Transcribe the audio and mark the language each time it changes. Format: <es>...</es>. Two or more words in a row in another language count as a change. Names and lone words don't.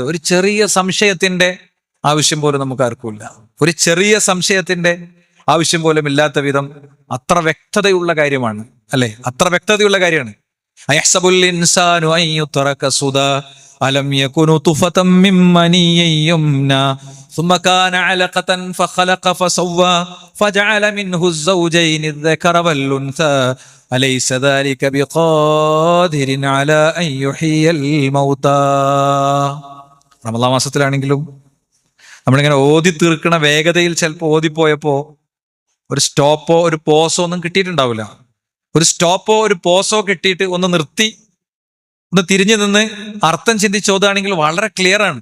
<ml>ഒരു ചെറിയ സംശയത്തിന്റെ ആവശ്യം പോലും നമുക്ക് ആർക്കുമില്ല. ഒരു ചെറിയ സംശയത്തിന്റെ ആവശ്യം പോലും ഇല്ലാത്ത വിധം അത്ര വ്യക്തതയുള്ള കാര്യമാണ്, അല്ലെ? അത്ര വ്യക്തതയുള്ള കാര്യമാണ്.</ml> <ar>أيحسب الإنسان أن يترك سدى ألم يك نطفة من مني يمنى ثم كان علقة فخلق فسوى فجعل منه الزوجين الذكر والأنثى أليس ذلك بقادر على أن يحيي الموتى.</ar> <ml>റമളാൻ മാസത്തിലാണെങ്കിലും നമ്മളിങ്ങനെ ഓതി തീർക്കണ വേഗതയിൽ ചിലപ്പോൾ ഓതിപ്പോയപ്പോ ഒരു സ്റ്റോപ്പോ ഒരു പോസോ ഒന്നും കിട്ടിയിട്ടുണ്ടാവില്ല. ഒരു സ്റ്റോപ്പോ ഒരു പോസോ കിട്ടിയിട്ട് ഒന്ന് നിർത്തി ഒന്ന് തിരിഞ്ഞു നിന്ന് അർത്ഥം ചിന്തിച്ചോതാണെങ്കിൽ വളരെ ക്ലിയർ ആണ്.</ml>